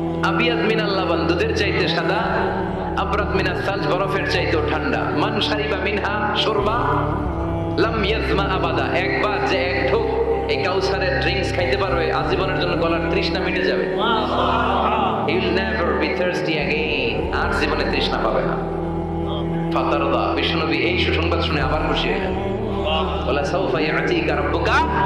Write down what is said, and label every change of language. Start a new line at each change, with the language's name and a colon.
Arabic: আবিয়াদ মিনাল লাবান,
Bangla: দুধের চাইতে সাদা।
Arabic: আবরাদ মিনাস সালজ,
Bangla: বরফের চাইতেও ঠান্ডা।
Arabic: মান শারিবা মিনহা শুরবা লাম ইয়াজমা আবাদা,
Bangla: একবার যে এক ঢোক এই কাউসারের ড্রিঙ্কস খাইতে পারবে, আজীবনের জন্য গলার তৃষ্ণা মিটে যাবে।
English: He will never be thirsty again,
Bangla: আর জীবনে তৃষ্ণা পাবে না। ফাতারদা, বিশ্বনবী এই সুসংবাদ শুনে আবার খুশি হলেন।
Arabic: ওয়ালা সাউফা ইয়াতিকা রাব্বুকা।